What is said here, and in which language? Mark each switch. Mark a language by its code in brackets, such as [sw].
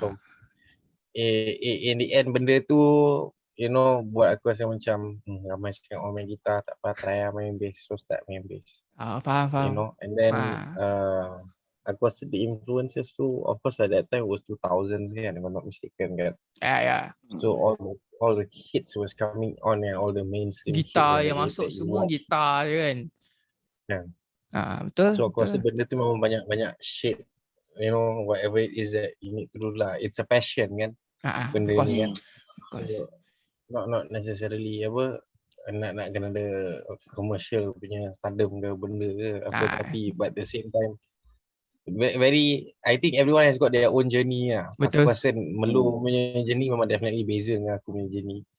[ms] So in the end benda tu, you know, buat aku rasa macam ramai sangat orang main gitar, tak apa, try main bass, so start main bass. Faham. [en] You know, and then [ms] aku rasa [en] the influences tu, of course at that time was 2000s kan, if I'm not mistaken kan. So all the hits was coming on, and all the mainstream [ms] gitar yang masuk semua gitar je kan. Betul. [en] So [ms] aku rasa benda tu memang banyak [en] shape, you know, whatever it is that you need to do lah. It's a passion kan. Benda ni kan. Not necessarily [ms] nak kena ada commercial punya stardom ke benda ke apa, tapi [en] but at the same time very, I think everyone has got their own journey lah. [ms] Betul. Aku rasa Melu punya journey memang definitely beza dengan aku punya journey.